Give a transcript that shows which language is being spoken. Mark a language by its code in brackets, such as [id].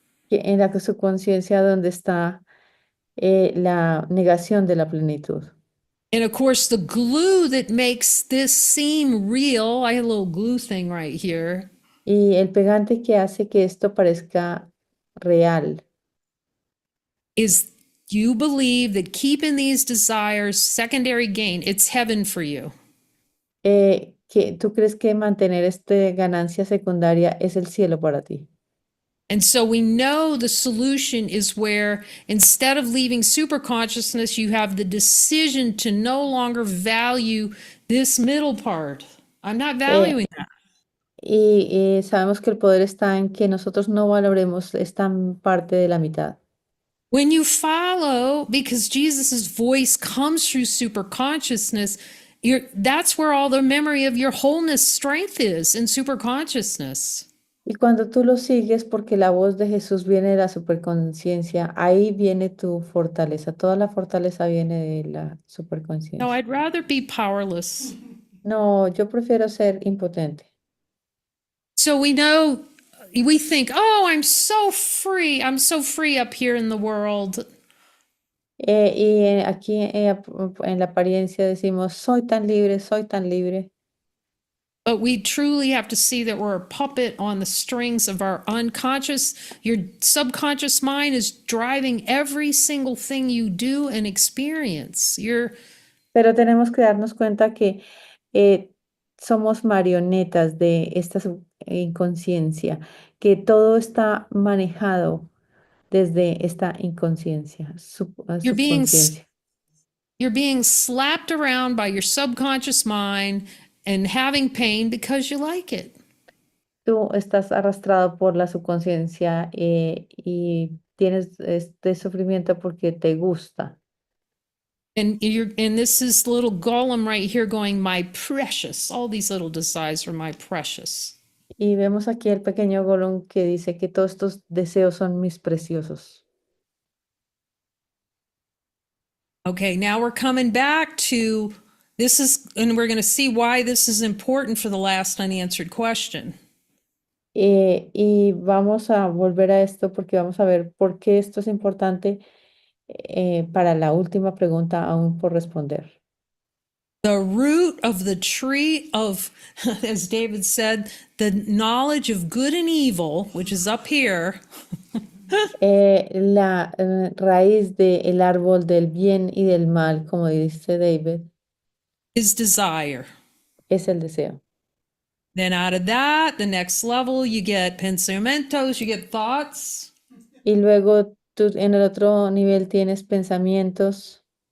[es] En la subconsciencia donde está la negación de la plenitud. [en] And of course, the glue that makes this seem real, I have a little glue thing right here, [es] Y el pegante que hace que esto parezca real [en] is you believe that keeping these desires secondary gain, it's heaven for you. [es] que tú crees que mantener esta ganancia secundaria es el cielo para ti. [en] And so we know the solution is where instead of leaving superconsciousness, you have the decision to no longer value this middle part. I'm not valuing that. [es] Y sabemos que el poder está en que nosotros no valoremos esta parte de la mitad. [en] When you follow, because Jesus's voice comes through superconsciousness, that's where all the memory of your wholeness strength is in superconsciousness. [es] Y cuando tú lo sigues, porque la voz de Jesús viene de la superconciencia, ahí viene tu fortaleza. Toda la fortaleza viene de la No, superconciencia. [en] I'd rather be powerless. [es] No, yo prefiero ser impotente. [en] So we know, we think, oh, I'm so free. I'm so free up here in the world. [es] Aquí en la apariencia decimos, soy tan libre, soy tan libre. [en] But we truly have to see that we're a puppet on the strings of our unconscious. Your subconscious mind is driving every single thing you do and experience. [es] Pero tenemos que darnos cuenta que somos marionetas de esta inconsciencia, que todo está manejado desde esta inconsciencia, [en] You're being [es] subconsciencia. [en] you're being slapped around by your subconscious mind and having pain because you like it. [es] Tú estás arrastrado por la subconsciencia y tienes este sufrimiento porque te gusta. [en] And this is little golem right here going, my precious. All these little desires are my precious. [es] Y vemos aquí el pequeño Gollum que dice que todos estos deseos son mis preciosos. [en] Okay, now we're coming back to this is, and we're going to see why this is important for the last unanswered question. [es] Y vamos a volver a esto porque vamos a ver por qué esto es importante para la última pregunta aún por responder. [en] The root of the tree of, as David said, the knowledge of good and evil, which is up here, [es] La raíz del árbol del bien y del mal, como dice David, [en] is desire. [es] es el deseo. [en] Then out of that, the next level, you get pensamientos, you get thoughts. [es] Y luego tú en el otro nivel tienes pensamientos,